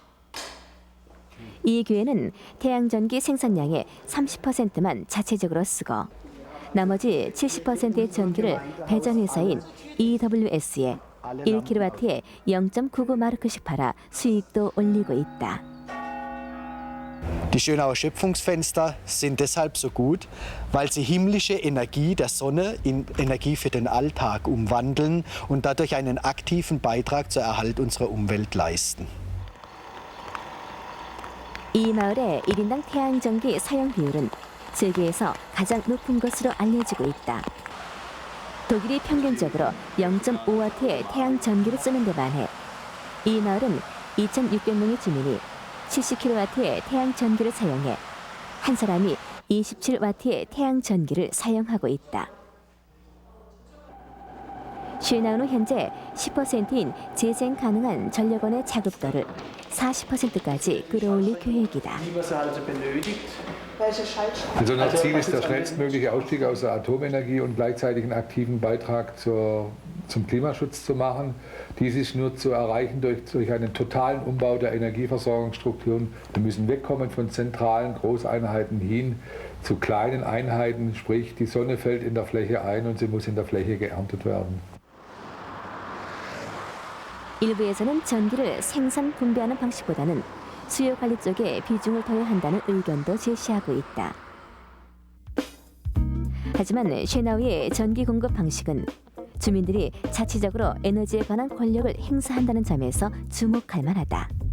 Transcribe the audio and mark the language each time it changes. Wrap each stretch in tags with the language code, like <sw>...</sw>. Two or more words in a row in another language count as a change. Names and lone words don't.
<ko>이 교회는 태양 전기 생산량의 30%만 자체적으로 쓰고 나머지 70%의 전기를 배전회사인 EWS에 1kW에 0.99 마르크씩 팔아 수익도 올리고 있다.</ko> <de>Die Schönauer Schöpfungsfenster sind deshalb so gut, weil sie himmlische Energie der Sonne in Energie für den Alltag umwandeln und dadurch einen aktiven Beitrag zur Erhalt unserer Umwelt leisten.</de> <ko>이 마을의 1인당 태양전기 사용 비율은 세계에서 가장 높은 것으로 알려지고 있다. 독일이 평균적으로 0.5W의 태양 전기를 쓰는 데 반해 이 마을은 2,600명의 주민이 70kW의 태양 전기를 사용해 한 사람이 27W의 태양 전기를 사용하고 있다. 쉐나우는 현재 10%인 재생 가능한 전력원의 자급도를 40%까지 끌어올릴 계획이다.</ko> <de>Also unser Ziel ist der schnellstmögliche Ausstieg aus der Atomenergie und gleichzeitig einen aktiven Beitrag zum Klimaschutz zu machen. Dies ist nur zu erreichen durch einen totalen Umbau der Energieversorgungsstrukturen. Wir müssen wegkommen von zentralen Großeinheiten hin zu kleinen Einheiten, sprich die Sonne fällt in der Fläche ein und sie muss in der Fläche geerntet werden.</de> <ko>일부에서는 전기를 생산 분배하는 방식보다는 수요 관리 쪽에 비중을 둬야 한다는 의견도 제시하고 있다. 하지만 쉐나우의 전기 공급 방식은 주민들이 자치적으로 에너지에 관한 권력을 행사한다는 점에서 주목할 만하다.</ko>